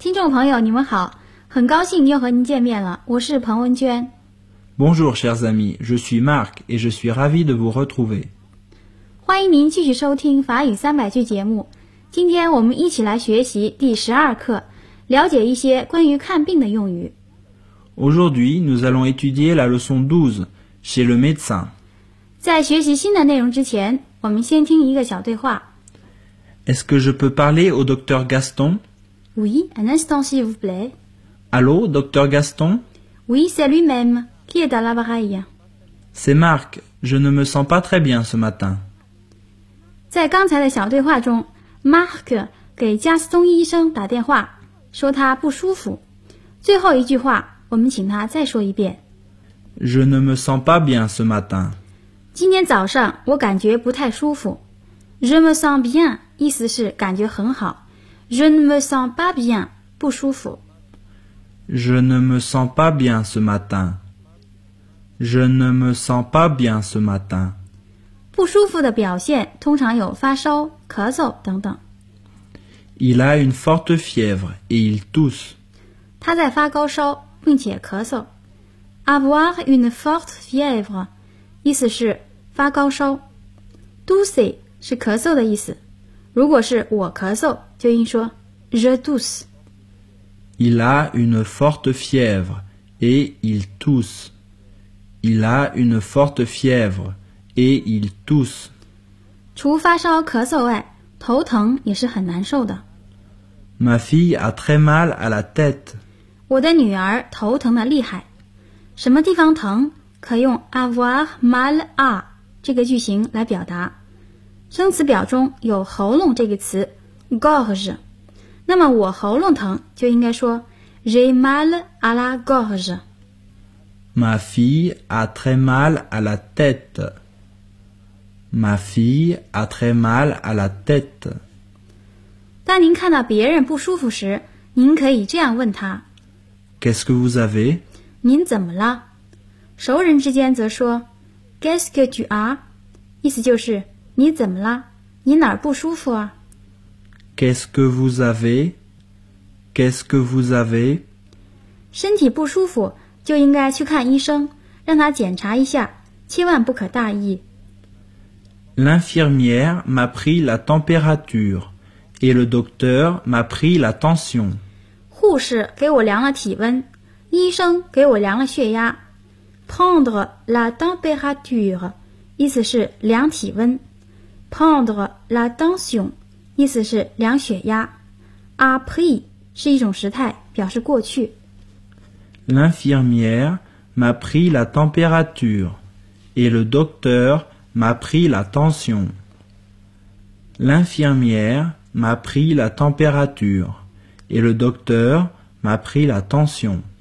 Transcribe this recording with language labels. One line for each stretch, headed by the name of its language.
Chinese: 朋友你们好，很高兴又和您见面了，我是彭文娟。
French: Bonjour chers amis, je suis Marc et je suis ravi de vous retrouver。
Chinese: 欢迎您继续收听法语300句节目，今天我们一起来学习第12课，了解一些关于看病的用语。
French: Aujourd'hui, nous allons étudier la leçon 12 chez le médecin。
Chinese: 在学习新的内容之前，我们先听一个小对话。
French: Est-ce que je peux parler au docteur Gaston Oui, un instant s'il vous plaît. Allô, docteur Gaston? Oui, c'est lui-même. Qui est à l'appareil? C'est Marc. Je ne me sens pas très bien ce matin.
Chinese: 在刚才的小对话中 ,Marc 给 Gaston 医生打电话说他不舒服。最后一句话我们请他再说一遍。
French: Je ne me sens pas bien ce matin.
Chinese: 今天早上我感觉不太舒服。
French: Je me sens bien,
Chinese: 意思是感觉很好。
French: Je ne me sens pas bien,
Chinese: 不舒服。
French: Je ne me sens pas bien ce matin. Je ne me sens pas bien ce matin.
Chinese: 不舒服的表现通常有发烧、咳嗽等等。
French: Il a une forte fièvre et il tousse.
Chinese: 他在发高烧并且咳嗽。
French: Avoir une forte fièvre,
Chinese: 意思是发高烧。 Tousser 是咳嗽的意思。如果是我咳嗽就应说
French: Je tousse. Il a une forte fièvre et il tousse. Il a une forte fièvre et il tousse.
Chinese: 除发烧咳嗽外头疼也是很难受的。
French: Ma fille a très mal à la tête.
Chinese: 我的女儿头疼得厉害。什么地方疼可用
French: avoir mal à
Chinese: 这个句型来表达。生词表中有喉咙这个词 gorge， 那么我喉咙疼就应该说
French: j'ai mal à la gorge。 Ma fille a très mal à la tête. Ma fille a très mal à la tête.
Chinese: 当您看到别人不舒服时，您可以这样问他
French: Qu'est-ce que vous avez?
Chinese: 您怎么了？熟人之间则说
French: Qu'est-ce que tu as?
Chinese: 意思就是你怎么了？你哪儿不舒服啊
French: ？Qu'est-ce que vous avez? Qu'est-ce que vous avez?
Chinese: 身体不舒服就应该去看医生，让他检查一下，千万不可大意。
French: L'infirmière m'a pris la température et le docteur m'a pris la tension.
Chinese: 护士给我量了体温，医生给我量了血压。
French: Prendre la température
Chinese: 意思是量体温。
French: Prendre la tension,
Chinese: 意思是量血压。 A pris 是一种时态，表示过去。
French: L'infirmière m'a pris la température et le docteur m'a pris la tension. L'infirmière m'a pris la température et le docteur m'a pris la tension.